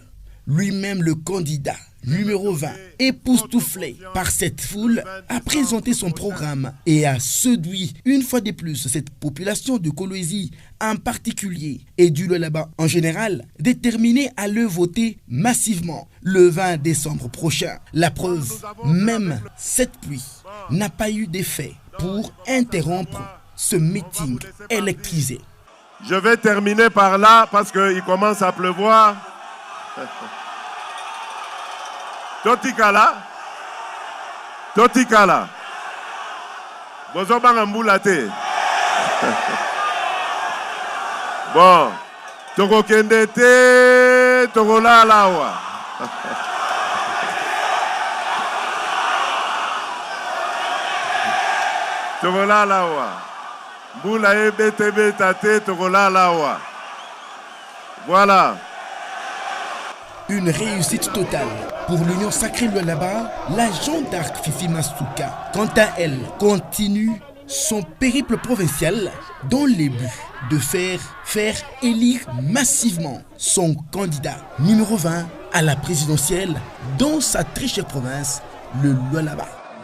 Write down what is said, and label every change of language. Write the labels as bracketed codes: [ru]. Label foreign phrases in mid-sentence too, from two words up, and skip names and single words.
[fr] Lui-même le candidat numéro 20, époustouflé par cette foule, a présenté son programme et a séduit une fois de plus cette population de Kolwezi en particulier et du Lualaba en général, déterminée à le voter massivement le 20 décembre prochain. La preuve, même cette pluie n'a pas eu d'effet pour interrompre ce meeting électrisé. Je vais terminer par là parce qu'il commence à pleuvoir. [ln] Totikala. Bozobanga mbula te. Bon. Toko kende te, toko la lawa. Toko la lawa. Mbula ebete tate, toko la lawa. [fr] Voilà. Une réussite totale pour l'Union sacrée Lualaba. La Jeanne d'Arc Fifi Masuka, quant à elle, continue son périple provincial dans les buts de faire élire massivement son candidat numéro 20 à la présidentielle dans sa très chère province, le Lualaba.